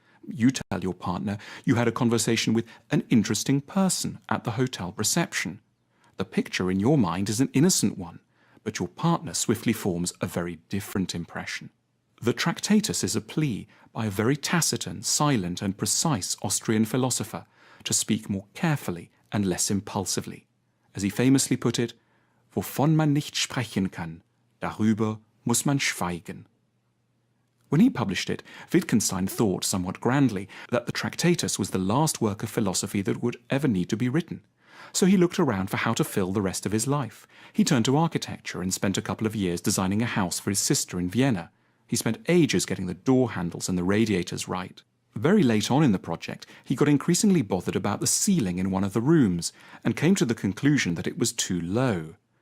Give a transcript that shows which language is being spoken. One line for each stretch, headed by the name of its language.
English: You tell your partner you had a conversation with an interesting person at the hotel reception. The picture in your mind is an innocent one, but your partner swiftly forms a very different impression. The Tractatus is a plea by a very taciturn, silent and precise Austrian philosopher to speak more carefully and less impulsively. As he famously put it,
German: wovon man nicht sprechen kann, darüber muss man schweigen.
English: When he published it, Wittgenstein thought somewhat grandly that the Tractatus was the last work of philosophy that would ever need to be written. So he looked around for how to fill the rest of his life. He turned to architecture and spent a couple of years designing a house for his sister in Vienna. He spent ages getting the door handles and the radiators right. Very late on in the project, he got increasingly bothered about the ceiling in one of the rooms and came to the conclusion that it was too low.